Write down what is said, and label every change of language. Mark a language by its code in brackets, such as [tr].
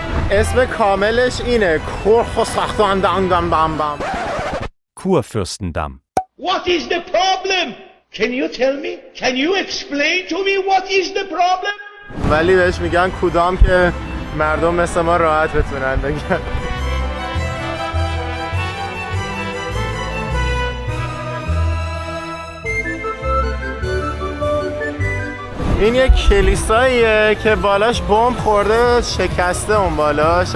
[fa] اسم کاملش اینه Kurfürstendamm. Kurfürstendamm. [en] What is the problem? Can you tell me? Can you explain to me what is the problem? [fa] ولی بهش میگن کودام که مردم مثل ما راحت بتونن بگن. این یک کلیساییه که بالاش بمب خورده، شکسته اون بالاش.